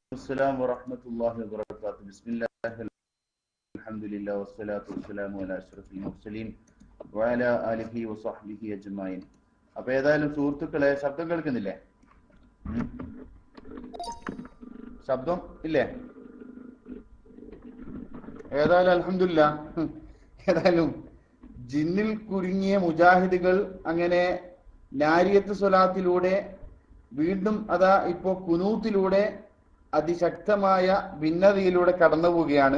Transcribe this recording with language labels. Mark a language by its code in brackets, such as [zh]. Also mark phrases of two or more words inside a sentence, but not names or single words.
[ar] السلام ورحمة الله وبركاته. بسم الله الحمد لله والصلاة والسلام على أشرف المرسلين وعلى آله وصحبه أجمعين. [ml] അപ്പോൾ ഏതായാലും സുഹൃത്തുക്കളെ, ശബ്ദം കേൾക്കുന്നില്ലേ? ശബ്ദം ഇല്ലേ? ഏതായാലും അൽഹംദുലില്ലാ, ഏതായാലും ജിന്നിൽ കുരുങ്ങിയ മുജാഹിദുകൾ അങ്ങനെ നാരിയത്ത് സ്വലാത്തിലൂടെ വീണ്ടും അതാ ഇപ്പോ കുനൂത്തിലൂടെ അതിശക്തമായ ഭിന്നതയിലൂടെ കടന്നു പോവുകയാണ്.